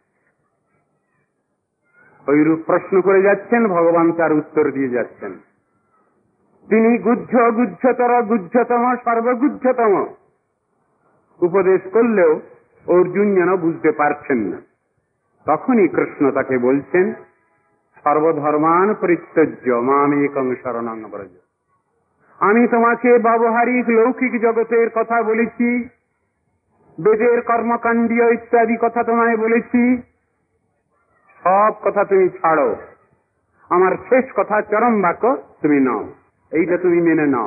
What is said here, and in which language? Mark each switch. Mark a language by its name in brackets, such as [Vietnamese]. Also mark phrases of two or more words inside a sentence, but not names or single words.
[Bangla] ওইরূপ প্রশ্ন করে যাচ্ছেন, ভগবান তার উত্তর দিয়ে যাচ্ছেন। তিনি গুহ্যতর গুহ্যতম সর্বগুহ্যতম উপদেশ করলেও অর্জুন যেন বুঝতে পারছেন না। তখনই কৃষ্ণ তাকে বলছেন, [Sanskrit] সর্বধর্মান পরিত্যজ্য মামেকং শরণং ব্রজ। [Bangla] আমি তোমাকে ব্যবহারিক লৌকিক জগতের কথা বলেছি, বেদের কর্মকাণ্ডীয় ইত্যাদি কথা তোমায় বলেছি, সব কথা তুমি ছাড়ো। আমার শেষ কথা চরম বাক্য তুমি নাও, এইটা তুমি মেনে নাও।